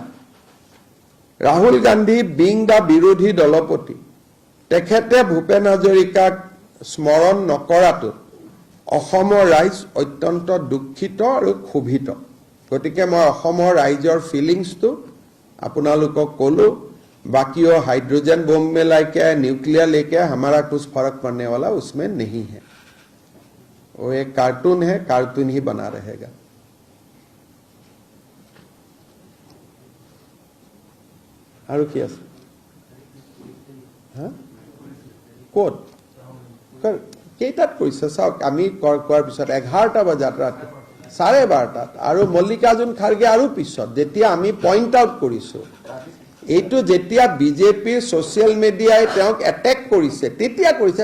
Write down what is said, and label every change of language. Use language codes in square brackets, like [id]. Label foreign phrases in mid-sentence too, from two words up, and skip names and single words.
[as] ৰাহুল গান্ধী [en] being the [as] বিৰোধী দলপতি, তেখেতে ভূপেন হাজৰিকাক স্মৰণ নকৰাটো অসমৰ ৰাইজ অত্যন্ত দুখিত আৰু ক্ষোভিত। গতিকে মই অসমৰ ৰাইজৰ ফিলিংছটো আপোনালোকক ক'লো। [hi] बाकी वो हाइड्रोजन बम में लाके न्यूक्लियर लेके हमारा कुछ फर्क पड़ने वाला उसमें नहीं है। वो एक कार्टून है, कार्टून ही बना रहेगा। और क्या [as] कोट কেইটাত কৰিছে চাওক। আমি কোৱাৰ পিছত 11টা বজাত ৰাতি 12:30 আৰু মল্লিকাৰ্জুন খাৰ্গে আৰু পিছত যেতিয়া আমি [en] point out [as] কৰিছো, এইটো যেতিয়া বিজেপিৰ [en] social media [as] তেওঁক এটেক কৰিছে তেতিয়া কৰিছে।